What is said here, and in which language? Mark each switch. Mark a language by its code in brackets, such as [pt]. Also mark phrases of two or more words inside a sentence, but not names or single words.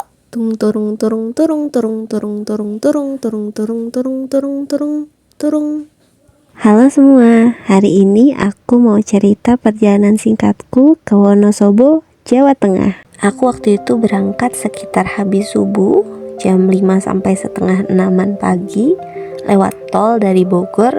[id] Tung turung turung turung turung turung turung turung turung turung turung turung turung turung. Halo semua, hari ini aku mau cerita perjalanan singkatku ke Wonosobo, Jawa Tengah. Aku waktu itu berangkat sekitar habis subuh, jam 5 sampai setengah 6 pagi, lewat tol dari Bogor.